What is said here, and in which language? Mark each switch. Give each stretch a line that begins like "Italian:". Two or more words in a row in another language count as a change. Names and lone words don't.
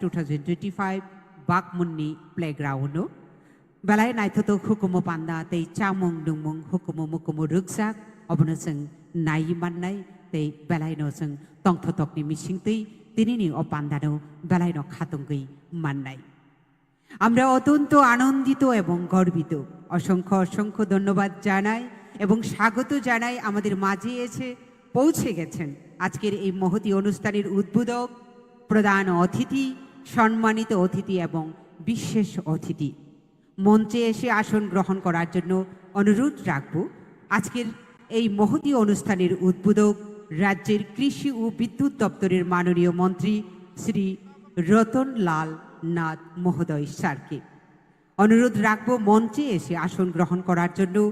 Kok Borok: 2025 Bakmunni Playground Balai naithoto hukumu panda tei chamung dungmung hukumu mukumu ruksak obono seng nai mannai tei balai no seng tongthotok ni mising tei tinini o panda no balai no khatungui mannai
Bangla: আমরা অত্যন্ত আনন্দিত এবং গর্বিত অসংখ্য ধন্যবাদ জানাই এবং স্বাগত জানাই আমাদের মাঝে এসে পৌঁছে গেছেন আজকের এই মহতী অনুষ্ঠানের উদ্বোধক প্রধান অতিথি সম্মানিত অতিথি এবং বিশেষ অতিথি মঞ্চে এসে আসন গ্রহণ করার জন্য অনুরোধ রাখব আজকের এই মহতী অনুষ্ঠানের উদ্বোধক রাজ্যের কৃষি ও বিদ্যুৎ দপ্তরের মাননীয় মন্ত্রী শ্রী রতন লাল নাথ মহোদয় স্যারকে অনুরোধ রাখব মঞ্চে এসে আসন গ্রহণ করার জন্য